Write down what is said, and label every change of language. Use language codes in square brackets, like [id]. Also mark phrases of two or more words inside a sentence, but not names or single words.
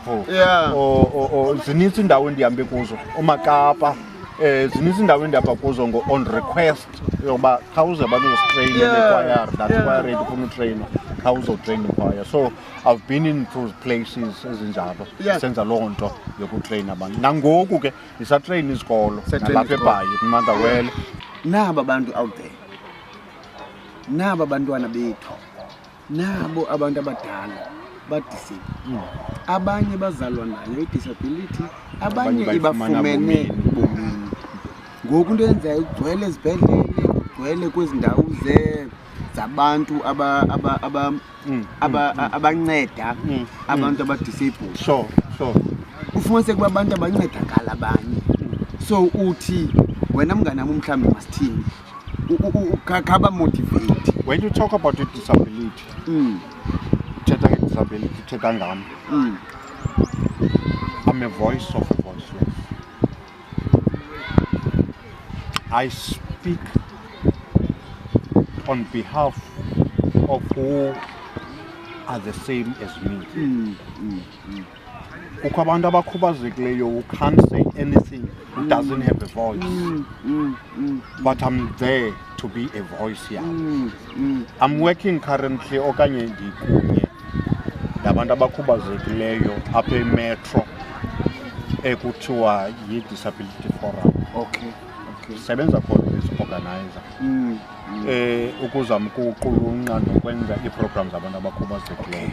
[en] Yeah. [xh] Zininzi indawo endihambe kuzo. oMakapa. Zininzi indawo endihamba kuzo [en] on request [xh] yoba khawuze bazostrain choir. [en] That's why I ready for train. [xh] Khawuzo [en] train choir. So I've been in those places ezinjalo. [xh] Senza loo nto yokutrain abantu. Nangoku ke ndisatrain izikolo nalapha eBhayi eMotherwell. Naba abantu [en] out there. [xh] Naba abantwana bethu. Nabo abantu abadala badisable. Abanye bazalwa nayo i-disability, abanye ibafumene bomini. Ngoku into yenzayo ugcwele ezibhedlele, ugcwele kwezi ndawo zabantu abanceda abantu abadisable. [en] Sure. [xh] Ufumanise kuba abantu abancedakala abanye. So uthi wena mnganami mhlawumbe masithini khaba motivate. [en] When you talk about disability, [xh] uthetha nge-disability uthetha ngami. [en] I'm a voice of a voiceless. I speak on behalf of who are the same as me. [xh] Kukho abantu abakhubazekileyo [en] who can't say anything, who doesn't have a voice. But I'm there to be a voice here. I'm working currently [xh] okanye ndikunye nabantu abakhubazekileyo apha eMetro ekuthiwa yi-Disability Forum. [en] Okay. [xh] Sebenza khona [en] as organizer. [xh] Ukuzama ukuqulunqa nokwenza ii-programs zabantu abakhubazekileyo.